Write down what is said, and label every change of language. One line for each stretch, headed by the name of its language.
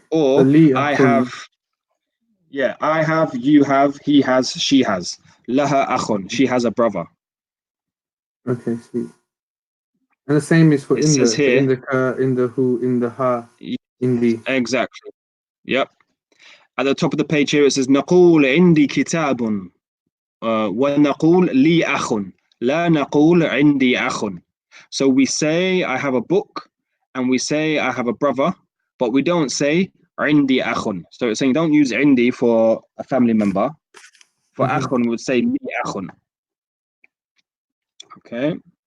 English: Or I have, yeah, I have, you have, he has, she has.
Arabic: Laha akhun,
English: she has a brother. Okay, sweet. And the same is for It in says the here, in the ka, in the who, in the ha, in the. Exactly. Yep. At the top of the page here, it says
Arabic: نقول عندي كتاب ونقول لي أخ لا نقول عندي أخ.
English: So we say I have a book and we say I have a brother, but we don't say
Arabic: عندي أخ.
English: So it's saying don't use عندي for a family member. For أخ, we would say
Arabic: لي أخ.
English: Okay.